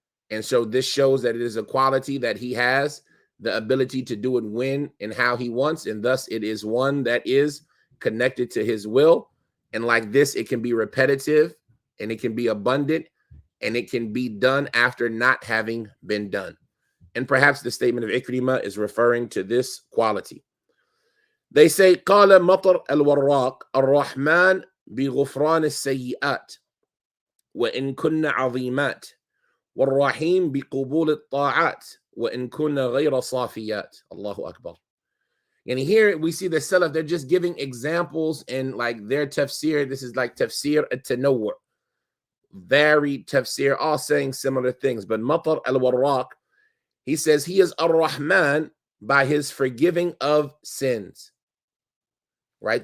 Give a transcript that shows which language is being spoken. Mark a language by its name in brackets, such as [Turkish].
[English] And so this shows that it is a quality that he has the ability to do it when and how he wants, and thus it is one that is connected to his will. And like this, it can be repetitive, and it can be abundant, and it can be done after not having been done. And perhaps the statement of Ikrimah is referring to this quality. They say, [Arabic] قال مطر الوراق الرحمن بغفران السيئات وإن كن عظيمات والرحيم بقبول الطاعات وإن كن غير صافيات. [English] Allahu Akbar. And here we see the Salaf, they're just giving examples in like their tafsir. This is like tafsir at-tanawwur. Varied tafsir, all saying similar things. But Matar al-Warraq, he says he is Ar-Rahman by his forgiving of sins. Right?